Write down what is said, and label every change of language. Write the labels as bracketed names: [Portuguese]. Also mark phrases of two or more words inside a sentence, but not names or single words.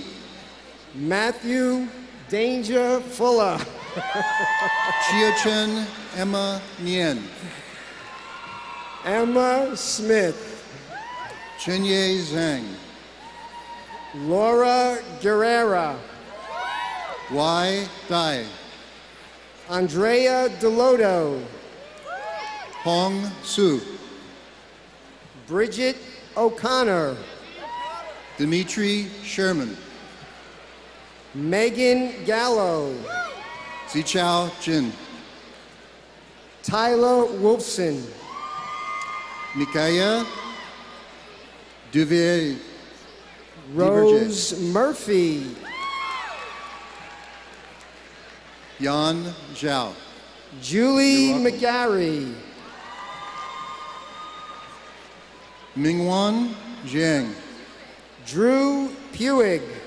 [English] Matthew Danger Fuller. Chia Chen Emma Nien. Emma Smith. Chenye Zhang. Laura Guerrera. Wai Dai. Andrea Delodo. Hong Su. Bridget O'Connor. Dimitri Sherman. Megan Gallo. Zichao Jin. Tyler Wolfson. Nikaya Duvier. Rose Murphy. Yan Zhao. Julie McGarry. Mingwan Zhang. Drew Puig.